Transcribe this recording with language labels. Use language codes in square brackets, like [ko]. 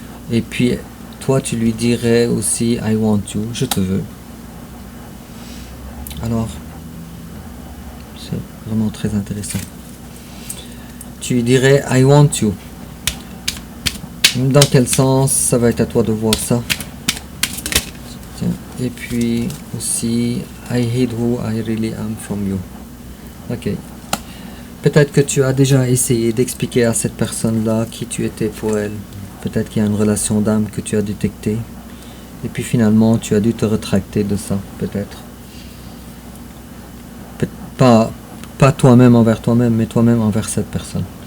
[fr] Et puis, toi, tu lui dirais aussi [en] I want you, [fr] je te veux. Alors, c'est vraiment très intéressant. Tu lui dirais [en] I want you. [fr] Dans quel sens, ça va être à toi de voir ça. Et puis aussi [en] I hate who I really am from you. [fr] Ok. Peut-être que tu as déjà essayé d'expliquer à cette personne-là qui tu étais pour elle. Peut-être qu'il y a une relation d'âme que tu as détectée. Et puis finalement, tu as dû te rétracter de ça, peut-être. Pas toi-même envers toi-même, mais toi-même envers cette personne.